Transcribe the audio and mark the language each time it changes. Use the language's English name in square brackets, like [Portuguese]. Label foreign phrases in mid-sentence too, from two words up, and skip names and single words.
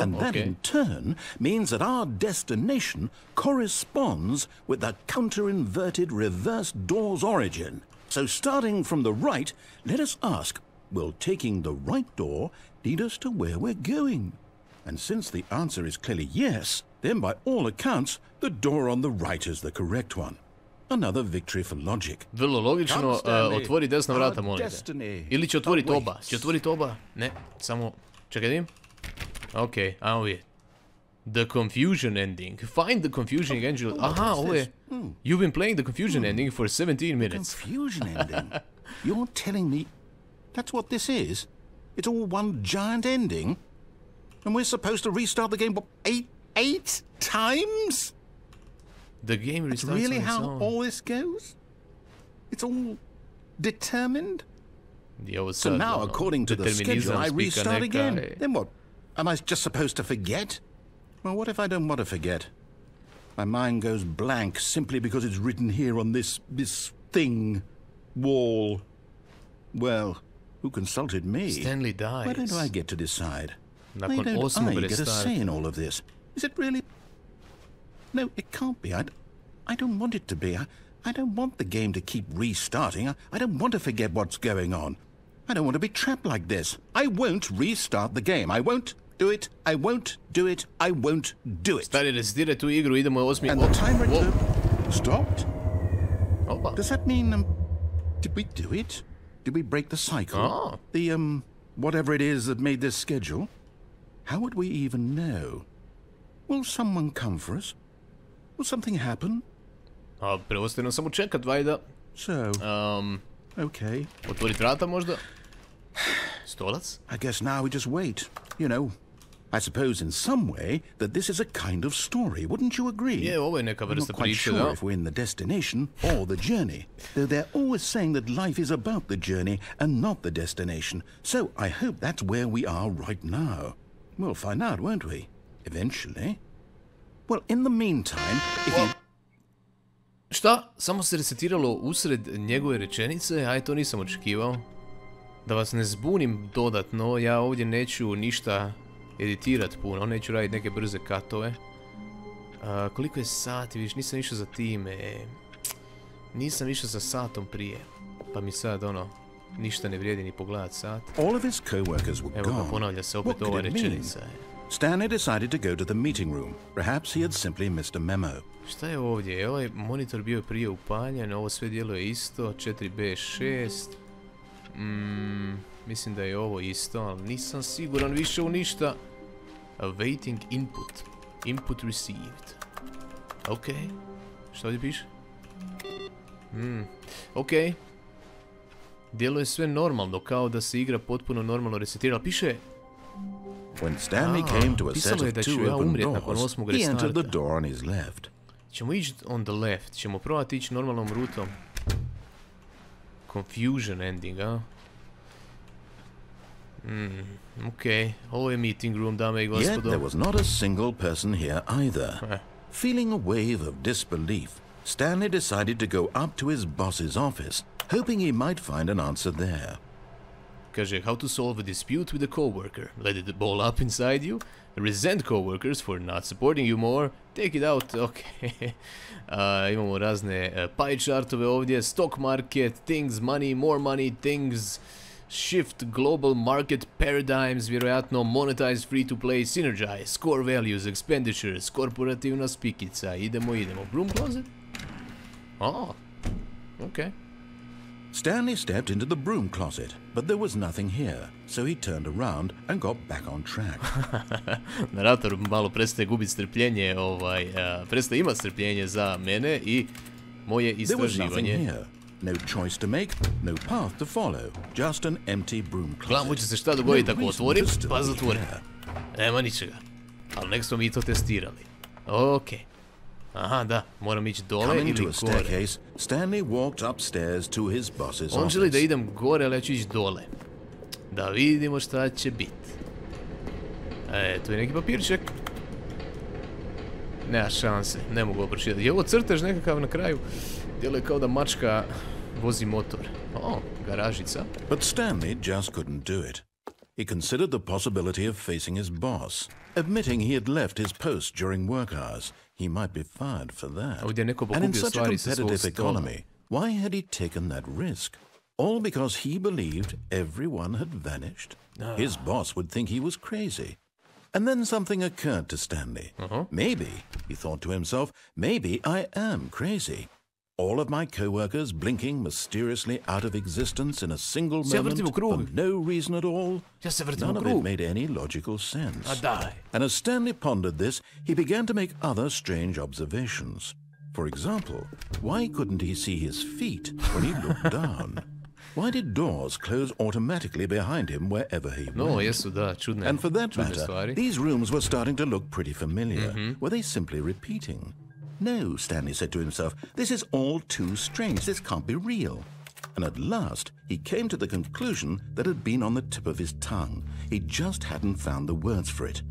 [English] and that in turn means that our destination corresponds with the counter-inverted reverse door's origin. So starting from the right, let us ask, will taking the right door lead us to where we're going? And since the answer is clearly yes, then by all accounts, the door on the right is the correct one. Another victory for logic. [Croatian] Vrlo logično, otvori desna vrata, molim te. Ili će otvoriti oba. Će otvoriti oba? Ne, samo... Čekaj, dim. Ok, ajmo vidjeti. [English] The confusion ending. Find the confusion ending. [Croatian] Aha, ovo je... [English] You've been playing the confusion ending for 17 minutes. Confusion ending? You're telling me that's what this is? It's all one giant ending? And we're supposed to restart the game, what, eight times? The game restarts That's really how all this goes? It's all determined? [Croatian] Je ovo [English] So [Croatian] sad, [English] now, [Croatian] ono, [English] according to the schedule, [Croatian] determinizam, [English] I [Croatian] spika [English] restart [Croatian] neka, [English] again. Then what? Am I just supposed to forget? Well, what if I don't want to forget? My mind goes blank simply because it's written here on this thing, wall. Well, who consulted me? Stanley dies. Why don't I get to decide? Why [Croatian] Nakon [English] don't [Croatian] 8. [English] I get a [Croatian] restarta. [English] say in all of this? Is it really? No, it can't be. I don't want it to be. I don't want the game to keep restarting. I don't want to forget what's going on. I don't want to be trapped like this. I won't restart the game. I won't do it. I won't do it. I won't do it. [Croatian] Stari, resetiraj tu igru, idemo 8. [English] And the timer stopped? [Croatian] Opa. [English] Does that mean, did we do it? Did we break the cycle? Oh. The, whatever it is that made this schedule? How would we even know? Will someone come for us? Will something happen? [Croatian] A preostaje nam samo čekat, vajda. [English] So, okay. [Croatian] Otvorit vrata možda? Stolac? [English] I guess now we just wait. You know, I suppose in some way that this is a kind of story, wouldn't you agree? [Croatian] Je, ovo je neka [English] I'm [Croatian] vrsta [English] not quite [Croatian] priče, [English] sure [Croatian] da? [English] if we're in the destination or the journey, though they're always saying that life is about the journey and not the destination. So I hope that's where we are right now. We'll find out, won't we? Eventually. Well, in the meantime, if you... [Croatian] Šta? Samo se resetiralo usred njegove rečenice, aj to nisam očekivao. Da vas ne zbunim dodatno, ja ovdje neću ništa editirat puno, neću raditi neke brze katove. Koliko je sati, vidiš, nisam išao za time. Nisam išao za satom prije. Pa mi sad, ništa ne vrijedi ni pogledat sat. [English] all of his co-workers were [Croatian] Evo ga, [English] gone, [Croatian] ponavlja se [English] what [Croatian] opet [English] could [Croatian] ova [English] it mean? [Croatian] rečenica. [English] Stanley decided to go to the meeting room. Perhaps he had simply missed a memo. [Croatian] Šta je ovdje? Je ovaj monitor bio prije upaljen, ovo sve djeluje isto, 4B6. Mislim da je ovo isto, ali nisam siguran više u ništa. [English] Awaiting input. Input received. [Croatian] Ok. Šta ovdje piše? Ok. Djeluje sve normalno, kao da se igra potpuno normalno resetirala. Piše... [English] When Stanley came to a set [Croatian] pisalo je [English] of [Croatian] da ću [English] two [Croatian] ja [English] open [Croatian] umrijet nakon [English] doors, [Croatian] 8. [English] he entered the [Croatian] restarta. [English] door on his left. [Croatian] Ćemo ići [English] on the left, [Croatian] ćemo probati ići normalnom rutom. [English] Confusion ending, a? [Croatian] Ok, ovo je [English] meeting room, [Croatian] dame i [English] Yet [Croatian] gospodo. [English] there was not a single person here either. Feeling a wave of disbelief, Stanley decided to go up to his boss's office, hoping he might find an answer there. Kaže, how to solve a dispute with a coworker. Let it ball up inside you. Resent coworkers for not supporting you more. Take it out. Ok. [Croatian] Imamo razne [English] pie chartove [Croatian] ovdje. [English] Stock market, things, money, more money, things. Shift, global market paradigms, vjerojatno monetize, free to play, synergize, score values, expenditures, [Croatian] korporativna spikica. Idemo. [English] Broom closet? Oh, ok. Stanley stepped into the broom closet, but there was nothing here, so he turned around and got back on track. [Croatian] Narator malo prestaje gubiti strpljenje, prestaje imati strpljenje za mene i moje [English] There was nothing [Croatian] istraživanje. [English] here. No choice to make, no path to follow, just an empty broom [Croatian] Gledam, [English] closet. [Croatian] će se šta dogoditi ako [English] No reason [Croatian] otvorim, [English] to still [Croatian] pa [English] be [Croatian] zatvorim. [English] here. [Croatian] Nema ničega. Ali nek smo mi to testirali. Ok. Aha, da, moram ići dole [English] Coming [Croatian] ili [English] to a [Croatian] gore. [English] staircase, Stanley walked upstairs to his boss's [Croatian] On želi da [English] office. [Croatian] idem gore, ali ja ću ići dole. Da vidimo šta će biti. Tu je neki papirček. Nema šanse, ne mogu ovo pročitati. Je ovo crtež nekakav na kraju? Djeluje kao da mačka vozi motor. O, garažica. [English] But Stanley just couldn't do it. He considered the possibility of facing his boss, admitting he had left his post during work hours. He might be fired for that. [Croatian] Ovdje je neko [English] And in [Croatian] pokupio [English] such a [Croatian] stvari sa svog [English] competitive [Croatian] stola. [English] economy, why had he taken that risk? All because he believed everyone had vanished? His boss would think he was crazy. And then something occurred to Stanley. Maybe, he thought to himself, maybe I am crazy. All of my co-workers blinking mysteriously out of existence in a single [Croatian] Se ja [English] moment [Croatian] vrtim u krug. [English] for no reason at all. [Croatian] Ja se vrtim [English] None [Croatian] u [English] of it [Croatian] krug. [English] made any logical sense. [Croatian] A daj. [English] And as Stanley pondered this, he began to make other strange observations. For example, why couldn't he see his feet when he looked down? Why did doors close automatically behind him wherever he [Croatian] No, [English] went? [Croatian] jesu, da, čudne, [English] And for that [Croatian] čudne [English] matter, [Croatian] stvari. [English] these rooms were starting to look pretty familiar. Were they simply repeating? No, Stanley said to himself, this is all too strange. This can't be real. and at last he came to the conclusion that had been on the tip of his tongue. He just hadn't found the words for it.